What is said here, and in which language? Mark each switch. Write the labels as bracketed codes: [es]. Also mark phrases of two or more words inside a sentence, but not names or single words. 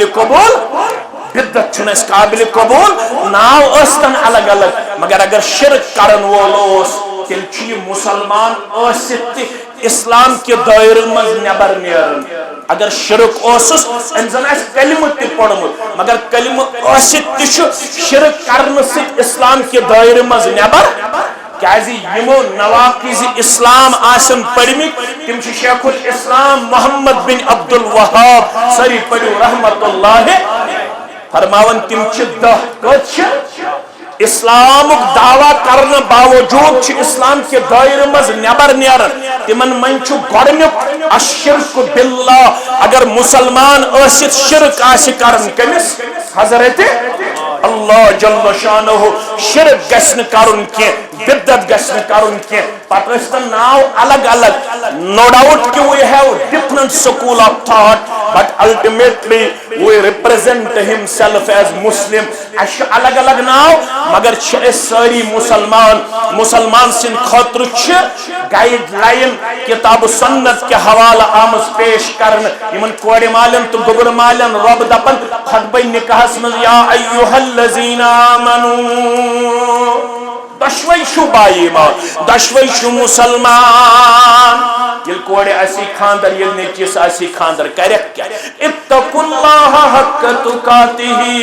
[ks] قبوٗل بدعت چھُنہٕ اَسہِ قابلِ قبوٗل ناو ٲسۍتن الگ الگ مگر اگر شرک کرن وول اوس تیٚلہِ چھُ یہِ مسلمان ٲسِتھ تہِ اسلام کے دائرٕ منٛز نٮ۪بر نیران اگر شرک اوسُس أمۍ زن آسہِ کلمہٕ تہِ پوٚرمُت مگر کلمہٕ ٲسِتھ تہِ چھُ شرک کرنہٕ سۭتۍ اسلام کے دائرٕ منٛز نٮ۪بر کیازِ یِمو نواقض اسلام آسن پٔرمٕتۍ تِم چھِ شیخ الاسلام محمد بن عبد الوہاب سٲری پٔرِو رحمت اللہ فرماون تِم چھِ 10 کٔژ چھِ اسلامک دعویٰ کرنے باوجود چھ اسلام کے دائرے مز نبر نیرن تمن من چھ گۄڈنیُک [ar] الشرک باللہ [ks] اگر مسلمان ٲسِتھ شرک آسہِ کرن کٔمِس حضرت [ar] اللہ جل شانہ [ks] شرک گژھِ نہٕ کرُن کینٛہہ بدعت گژھِ نہٕ کرُن کینٛہہ پتہٕ ٲسۍتن ناو الگ الگ [en] no doubt [ks] کہ [en] we have different school of thought but ultimately we represent himself as Muslim [ks] اَسہِ چھُ الگ الگ ناو مگر چھِ أسۍ سٲری مسلمان سٕنٛدِ خٲطرٕ چھِ گایڈ لائن کتاب سنت کے حوالہ آمٕژ پیش کرنہٕ یمن کورِ مالٮ۪ن تہٕ گوٚبُر مالٮ۪ن رۄب دپان خطبہ نکاحس منٛز [ar] یا ایُّہا الذین آمنوا [ks] دۄشوے چھُو باے ایمان دۄشوے چھُو مسلمان ییٚلہِ کورِ آسی خاندر ییٚلہِ نیٚچوِس آسی خاندر کریکھ کیٛاہ [ar] اتقوا اللہ حق تقاتہ